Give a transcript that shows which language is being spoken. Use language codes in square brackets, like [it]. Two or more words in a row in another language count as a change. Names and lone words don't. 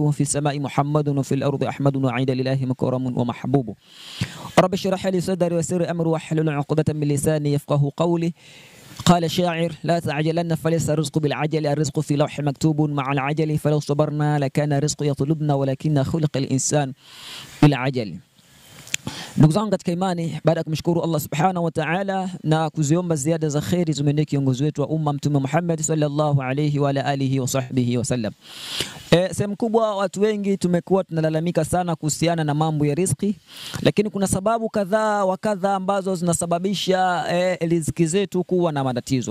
[ar] وفي السماء محمد وفي الأرض أحمد وعيد لله مكرم ومحبوب. رب اشرح لي صدري ويسر أمري واحلل عقدة من لساني يفقه قولي. قال الشاعر: لا تعجلن فليس الرزق بالعجل، الرزق في لوح مكتوب مع العجل، فلو صبرنا لكان الرزق يطلبنا ولكن خلق الإنسان بالعجل. [sw] Ndugu zangu katika imani, baada ya kumshukuru Allah [ar] سبحانه وتعالى [sw] na kuziomba ziada za khairi zimwendee kiongozi wetu wa umma Mtume Muhammad [ar] صلى الله عليه وعلى آله وصحبه وسلم. [sw] Sehemu kubwa watu wengi tumekuwa tunalalamika sana kuhusiana na mambo ya riziki, lakini kuna sababu kadhaa wa kadhaa ambazo zinasababisha riziki zetu kuwa na matatizo.